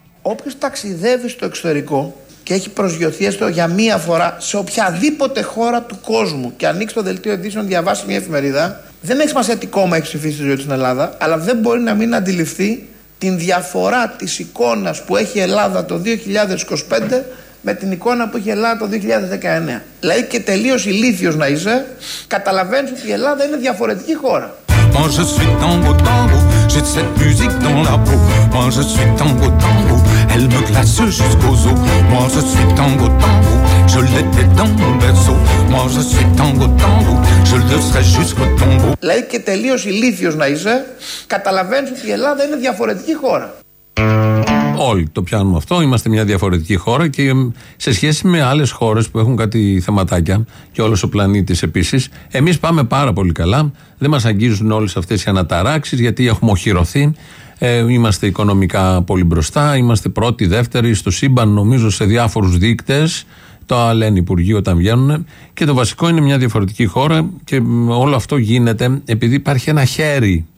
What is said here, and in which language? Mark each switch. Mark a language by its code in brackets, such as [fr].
[el] Όποιος ταξιδεύει στο εξωτερικό και έχει προσγειωθεί έστω για μία φορά σε οποιαδήποτε χώρα του κόσμου και ανοίξει το δελτίο ειδήσεων, διαβάσει μια εφημερίδα, δεν έχει σημασία τι κόμμα έχει ψηφίσει τη ζωή του στην Ελλάδα, αλλά δεν μπορεί να μην αντιληφθεί την διαφορά της εικόνας που έχει η Ελλάδα το 2025 με την εικόνα που είχε η Ελλάδα το 2019. Δηλαδή και τελείως ηλίθιος να είσαι, καταλαβαίνεις ότι η Ελλάδα είναι διαφορετική χώρα. [fr] Moi je suis tango tango, j'ai de cette musique dans la peau. Moi je suis tango tango, elle me glace jusqu'aux os. Moi je suis tango tango, je l'étais dans mon berceau. Moi je suis tango tango, je le serai jusqu'au tombeau. [el] Λέει και τελείως ηλίθιος να είσαι, καταλαβαίνεις ότι η Ελλάδα είναι διαφορετική χώρα. Όλοι το πιάνουμε αυτό, είμαστε μια διαφορετική χώρα και σε σχέση με άλλες χώρες που έχουν κάτι θεματάκια και όλος ο πλανήτης επίσης, εμείς πάμε πάρα πολύ καλά, δεν μας αγγίζουν όλες αυτές οι αναταράξεις γιατί έχουμε οχυρωθεί, είμαστε οικονομικά πολύ μπροστά, είμαστε πρώτοι, δεύτεροι στο σύμπαν νομίζω σε διάφορους δείκτες, το λένε οι υπουργοί όταν βγαίνουν και το βασικό είναι μια διαφορετική χώρα και όλο αυτό γίνεται επειδή υπάρχει ένα χέρι.